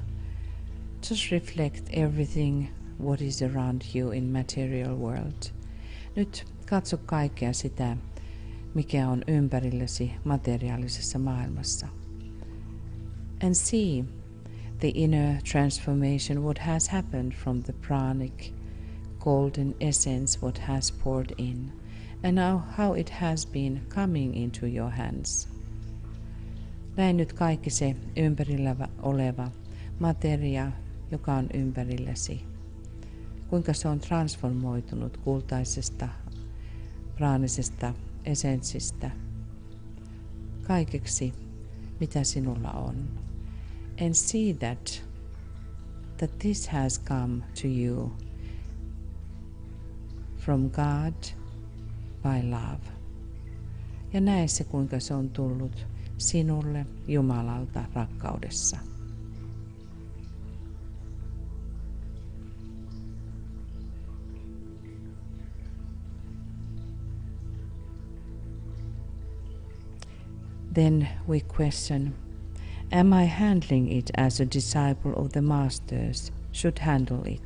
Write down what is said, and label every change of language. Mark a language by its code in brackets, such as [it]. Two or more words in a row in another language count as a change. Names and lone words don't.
[en] Just reflect everything what is around you in material world. [fi] Nyt katso kaikkea sitä, mikä on ympärilläsi materiaalisessa maailmassa. [en] And see the inner transformation what has happened from the pranic golden essence what has poured in and now how it has been coming into your hands. [fi] Näin nyt kaikki se ympärillä oleva materia, joka on ympärilläsi. Kuinka se on transformoitunut kultaisesta, praanisesta esenssistä kaikeksi, mitä sinulla on. [en] And see that this has come to you from God by love. [fi] Ja näe se, kuinka se on tullut sinulle Jumalalta rakkaudessa. [en] Then we question, am I handling it as a disciple of the masters should handle it?